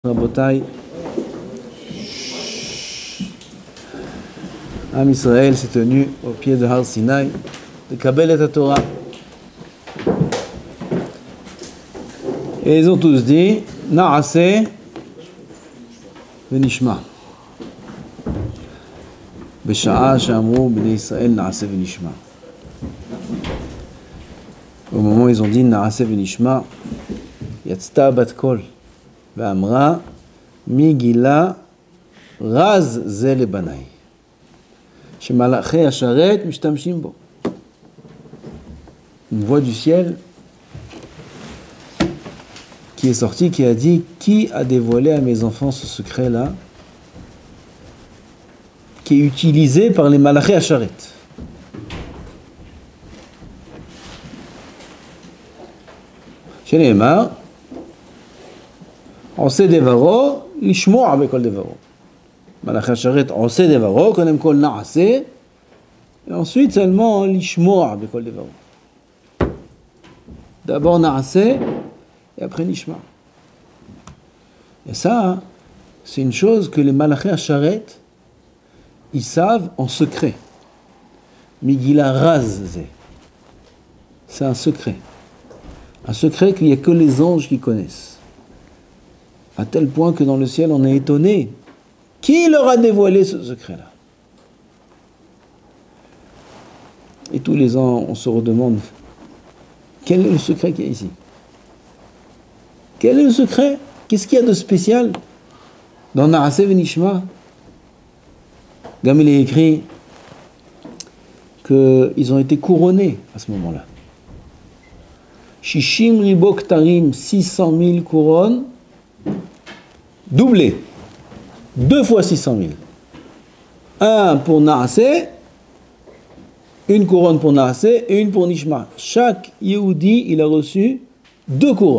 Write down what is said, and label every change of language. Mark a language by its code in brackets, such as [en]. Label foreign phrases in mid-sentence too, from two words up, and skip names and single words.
[fr] Rabotai, [he] עם ישראל [fr] s'est tenu au pied de Har Sinai de [he] קבל את תורה. [fr] Et ils ont tous dit [he] נעשה ונשמע. בשעה שאמרו בני ישראל נעשה ונשמע. [fr] Au moment où ils ont dit [he] נעשה ונשמע, יצתה בת קול. ואמרה מי גילה רז זה לבניי שמלאכי השרת משתמשים בו. [fr] Une voix du ciel qui est sortie, qui a dit qui a dévoilé à mes enfants ce secret là qui est utilisé par les [he] מלאכי השרת. שנאמר עושה דברו, לשמוע בכל דברו. מלאכי השרת עושה דברו, קודם כל נעשה, [fr] et ensuite seulement [he] לשמוע בכל דברו. [fr] D'abord נעשה, et après נשמע. Et ça, c'est une chose que les [he] מלאכי השרת, [fr] ils savent en secret. [he] מי גילה רז, [fr] c'est un secret. Un secret qu'il n'y a que les anges qui connaissent. À tel point que dans le ciel, on est étonné. Qui leur a dévoilé ce secret-là? Et tous les ans, on se redemande, quel est le secret qu'il y a ici? Quel est le secret? Qu'est-ce qu'il y a de spécial dans [he] נעשה ונשמע? [fr] Comme il est écrit qu'ils ont été couronnés à ce moment-là. [he] שישים ריבוא כתרים, [fr] 600 000 couronnes, doublé, 2 fois 600 000. Un pour Na'aseh, une couronne pour Na'aseh et une pour Nishma. Chaque Yehudi, il a reçu 2 couronnes.